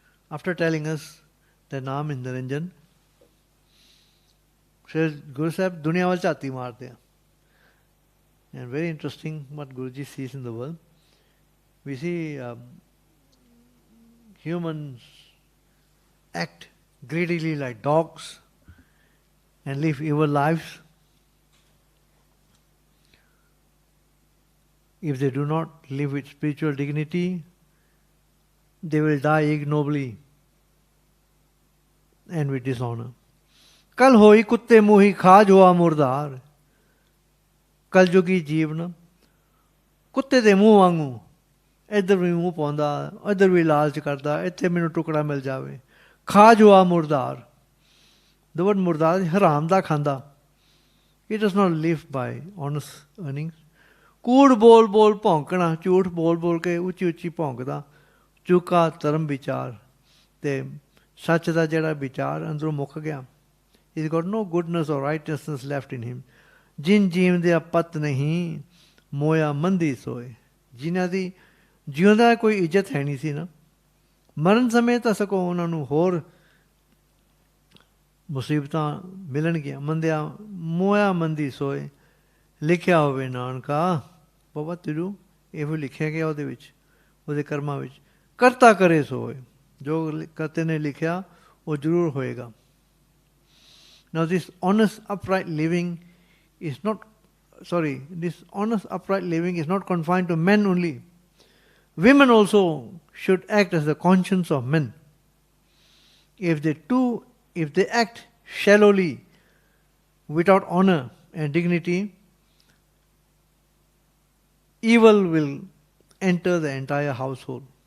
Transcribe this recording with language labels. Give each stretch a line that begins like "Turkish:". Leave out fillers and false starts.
English: after telling us the ਨਾਮ is
Punjabi: ਨਿਰੰਜਨ ਫਿਰ ਗੁਰੂ ਸਾਹਿਬ ਦੁਨੀਆ ਵੱਲ ਝਾਤੀ ਮਾਰਦੇ ਆ
English: and very interesting what Guruji sees in the world we see humans act greedily like dogs and live evil lives. If they do not live with spiritual dignity, they will die ignobly and with dishonor.
Punjabi: Kal hoi kutte muhi khaj hua murdar. ਕਲਯੁਗੀ ਜੀਵਨ ਕੁੱਤੇ ਦੇ ਮੂੰਹ ਵਾਂਗੂ ਇੱਧਰ ਵੀ ਮੂੰਹ ਪਾਉਂਦਾ, ਇੱਧਰ ਵੀ ਲਾਲਚ ਕਰਦਾ, ਇੱਥੇ ਮੈਨੂੰ ਟੁਕੜਾ ਮਿਲ ਜਾਵੇ। ਖਾ ਜੁਆ ਮੁਰਦਾਰ,
English: the word
Punjabi: ਮੁਰਦਾਰ ਹਰਾਮ ਦਾ ਖਾਂਦਾ।
English: It does not live by honest earnings.
Punjabi: ਕੂੜ ਬੋਲ ਬੋਲ ਭੌਂਕਣਾ, ਝੂਠ ਬੋਲ ਬੋਲ ਕੇ ਉੱਚੀ ਉੱਚੀ ਭੌਂਕਦਾ। ਚੁੱਕਾ ਧਰਮ ਵਿਚਾਰ, ਅਤੇ ਸੱਚ ਦਾ ਜਿਹੜਾ ਵਿਚਾਰ ਅੰਦਰੋਂ ਮੁੱਕ ਗਿਆ।
English: He's got no goodness or righteousness left in him.
Punjabi: ਜਿਨ ਜੀਵਦਿਆਂ ਪਤ ਨਹੀਂ, ਮੋਇਆ ਮੰਦੀ ਸੋਏ। ਜਿਨ੍ਹਾਂ ਦੀ ਜਿਉਂਦਾ ਕੋਈ ਇੱਜ਼ਤ ਹੈ ਨਹੀਂ ਸੀ ਨਾ, ਮਰਨ ਸਮੇਂ ਤਾਂ ਸਗੋਂ ਉਹਨਾਂ ਨੂੰ ਹੋਰ ਮੁਸੀਬਤਾਂ ਮਿਲਣਗੀਆਂ। ਮੰਦਿਆ ਮੋਇਆ ਮੰਦੀ ਸੋਏ, ਲਿਖਿਆ ਹੋਵੇ ਨਾਨਕਾ। ਬਾਬਾ ਤਿਰੂ ਇਹੋ ਲਿਖਿਆ ਗਿਆ ਉਹਦੇ ਵਿੱਚ, ਉਹਦੇ ਕਰਮਾਂ ਵਿੱਚ। ਕਰਤਾ ਕਰੇ ਸੋਏ, ਜੋ ਕਰਤੇ ਨੇ ਲਿਖਿਆ ਉਹ ਜ਼ਰੂਰ ਹੋਏਗਾ।
English: Now this honest upright living is not, this honest upright living is not confined to men only. Women also should act as the conscience of men. If they act shallowly, without honor and dignity, evil will enter the entire household.